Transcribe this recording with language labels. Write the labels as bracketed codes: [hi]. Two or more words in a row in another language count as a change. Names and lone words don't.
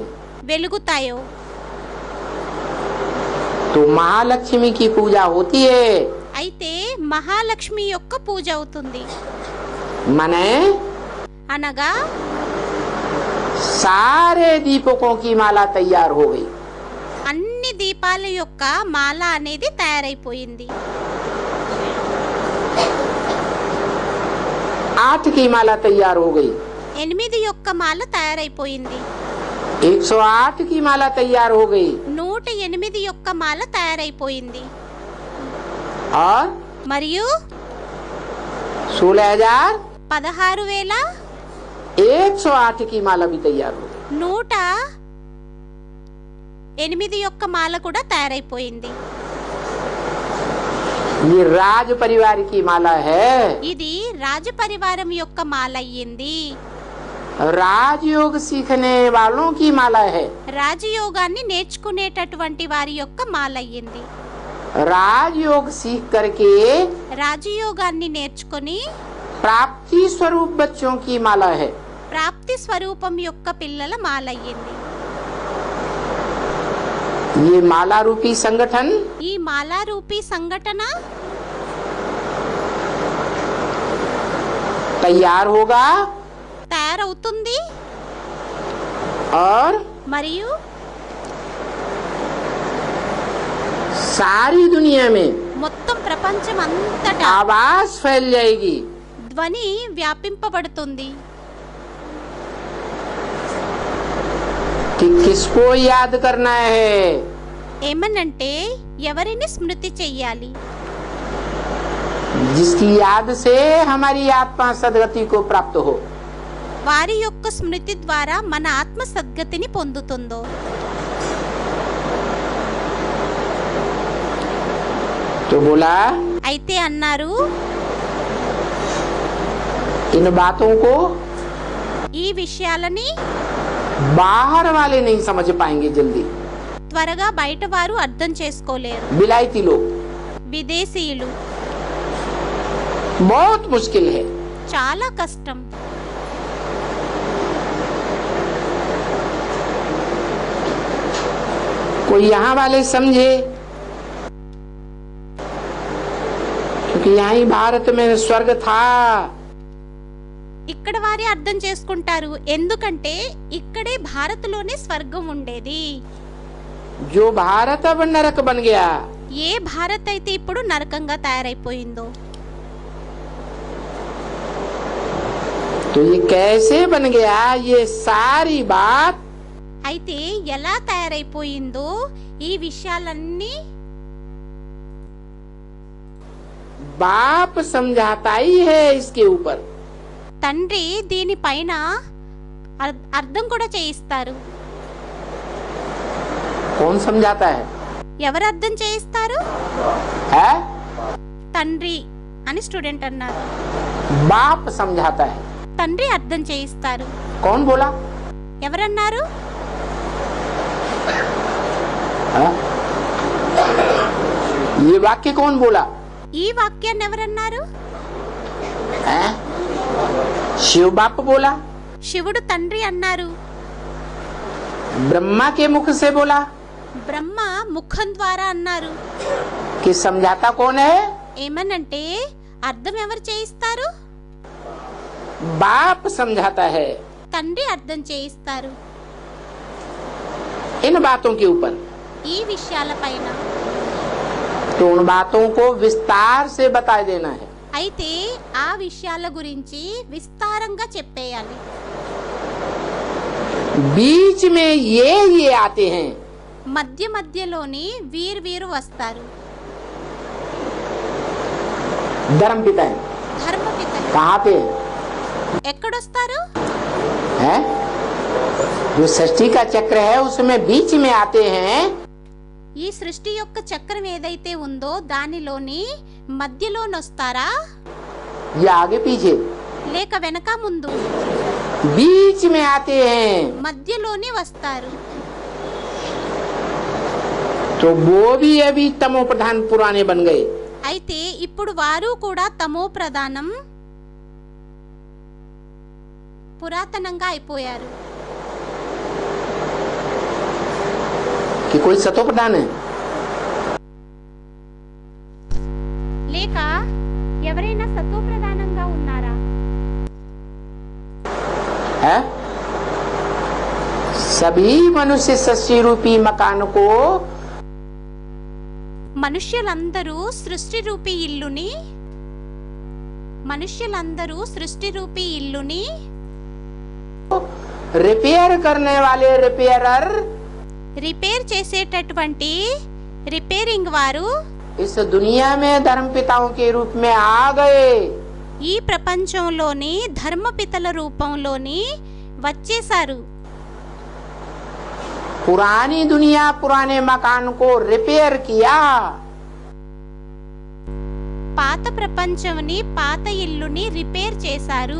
[te] వెలుగుతాయో [hi] तो महालक्ष्मी की पूजा होती है। [te] అయితే మహాలక్ష్మి యొక్క పూజ అవుతుంది. [hi] माने [te] అనగా [hi] सारे दीपकों की माला तैयार हो गई। [te] అన్ని దీపాల యొక్క మాల అనేది తయారైపోయింది. [hi] 8 की माला तैयार हो गई, [te] 8 యొక్క మాల తయారైపోయింది. [hi] 108 की माला तैयार हो गई, [te] 108 యొక్క మాల తయారైపోయింది. [hi] और [te] మరియు [hi] 16,108 की माला भी तैयार हो गई। [te] 108 యొక్క మాల కూడా తయారైపోయింది. [hi] ये राज परिवार की माला है, [te] ఇది రాజపరివారం యొక్క మాల అయ్యింది. [hi] राजयोग सीखने वालों की माला है, [te] రాజయోగాన్ని నేర్చుకునేటటువంటి వారి యొక్క మాల అయ్యింది. [hi] राजयोग सीख करके [te] రాజయోగాన్ని నేర్చుకొని [hi] प्राप्ति स्वरूप बच्चों की माला है। [te] ప్రాప్తి స్వరూపం యొక్క పిల్లల మాల అయ్యింది. [hi] ये माला रूपी संगठन [te] ఈ మాలా రూపీ సంఘటన [hi] तैयार होगा [te] తయారవుతుంది. [hi] और [te] మరియు [hi] सारी दुनिया में [te] మొత్తం ప్రపంచం అంతటా [hi] आवाज फैल जाएगी [te] ధ్వని వ్యాపింపబడుతుంది. [hi] कि किसको याद करना है, [te] ఏమనంటే ఎవరిని స్మృతి చెయ్యాలి, [hi] जिसकी याद से हमारी आत्मा सदगति को प्राप्त हो। [te] వారి యొక్క స్మృతి ద్వారా మన ఆత్మ సద్గతిని పొందుతుందో. [hi] तो बोला [te] అయితే అన్నారు, [hi] इन बातों को [te] ఈ విషయాలని [hi] बाहर वाले नहीं समझ पाएंगे जल्दी। [te] త్వరగా బయట వారు అర్థం చేసుకోలేరు. [hi] विलायती लोग [te] విదేశీయులు [hi] बहुत मुश्किल है। [te] చాలా కష్టం. [hi] कोई यहाँ वाले समझे, क्योंकि यहाँ ही भारत में स्वर्ग था। [te] ఇక్కడ వారే అర్థం చేసుకుంటారు, ఎందుకంటే ఇక్కడే భారత్లోనే స్వర్గం ఉండేది. [hi] जो भारत अब नरक बन गया, [te] ఏ భారత్ అయితే ఇప్పుడు నరకంగా తయారైపోయిందో. [hi] तो ये कैसे बन गया, ये सारी बात [te] అయితే ఎలా తయారైపోయిందో ఈ విషయాలన్నీ [hi] बाप समझाता ही है इसके ऊपर। [te] తండ్రి దీనిపైన అర్థం కూడా చేయిస్తారు. [hi] कौन समझाता है? [te] ఎవరు అర్థం చేయిస్తారు? [hi] है [te] తండ్రి అని స్టూడెంట్ అన్నారు. [hi] बाप समझाता है। [te] తండ్రి అర్థం చేయిస్తారు. [hi] कौन बोला? [te] ఎవరన్నారు? [hi] हाँ? ये वाक्य कौन बोला? [te] ఈ వాక్యాన్ని ఎవరన్నారు? [hi] है? शिव बाप बोला? [te] శివుడు తండ్రి అన్నారు. [hi] ब्रह्मा के मुख से बोला? [te] బ్రహ్మ ముఖం ద్వారా అన్నారు. [hi] कि समझाता कौन है? [te] ఏమనంటే అర్థం ఎవరు చేయిస్తారు? [hi] बाप समझाता है। [te] తండ్రి అర్థం చేయిస్తారు. [hi] इन बातों के ऊपर [te] ఈ విషయాలపైన [hi] तो उन बातों को विस्तार से बता देना है। [te] అయితే ఆ విషయాల గురించి విస్తారంగా చెప్పేయాలి. [hi] बीच में ये आते हैं। [te] మధ్య మధ్యలోని వీరు వస్తారు. [hi] धर्म पिता है, [te] ధర్మపిత [hi] कहाँ पे [te] ఎక్కడొస్తారు? [hi] है? जो सृष्टि का चक्र है उसमें बीच में आते हैं। [te] ఈ సృష్టి యొక్క చక్రం ఏదైతే ఉందో దానిలోని మధ్యలోనొస్తారా, [hi] या आगे पीछे? [te] లేక వెనక ముందు? [hi] बीच में आते हैं। [te] మధ్యలోనే వస్తారు. [hi] तो वो भी अभी तमो प्रधान पुराने बन गए। [te] అయితే ఇప్పుడు వారు కూడా తమో ప్రధానం పురాతనంగా అయిపోయారు. [hi] कि कोई सतो प्रधान है? [te] లేక ఎవరైనా సతో ప్రధానంగా ఉన్నారా? [hi] है? सभी मनुष्य सृष्टि रूपी मकान को [te] మనుష్యులందరూ సృష్టి రూపీ ఇల్లుని [hi] रिपेयर करने वाले रिपेयरर [te] రిపేర్ చేసేటటువంటి రిపేరింగ్ వారు [hi] इस दुनिया में धर्म पिताओं के रूप में आ गए। [te] ఈ ప్రపంచంలోని ధర్మపితల రూపంలోని వచ్చేసారు. [hi] पुरानी दुनिया पुराने मकान को रिपेयर किया। [te] పాత ప్రపంచంని పాత ఇల్లుని రిపేర్ చేశారు.